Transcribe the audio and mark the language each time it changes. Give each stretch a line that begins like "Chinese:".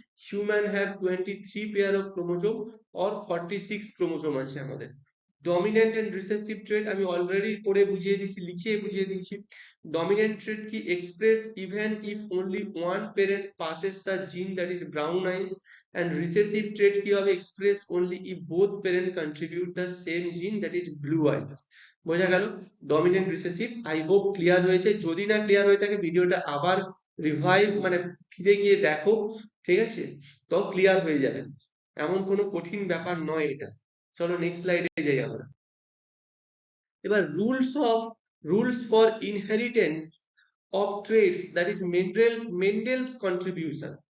English: human have 23 pair of chromosome or 46 chromosome
Bangla: আছে আমাদের। Dominant and recessive ট্রেট আমি already পড়ে বুঝিয়ে দিয়েছি, লিখে বুঝিয়ে দিয়েছি।
English: Dominant trait কি express even if only one parent passes the gene that is brown eyes, and recessive trait কি হবে? Express only if both parent contribute the same gene that is blue eyes।
Bangla: বোঝা গেল? Dominant recessive. I hope clear হয়েছে। যদি না clear হয়ে থাকে ভিডিওটা আবার রিভাইভ মানে ফিরে গিয়ে দেখো, ঠিক আছে, তো ক্লিয়ার হয়ে যাবে। এমন কোনো কঠিন ব্যাপার নয় এটা। চলো নেক্সট স্লাইডে যাই আমরা।
English: এবার rules for inheritance of traits, that is Mendel's contribution.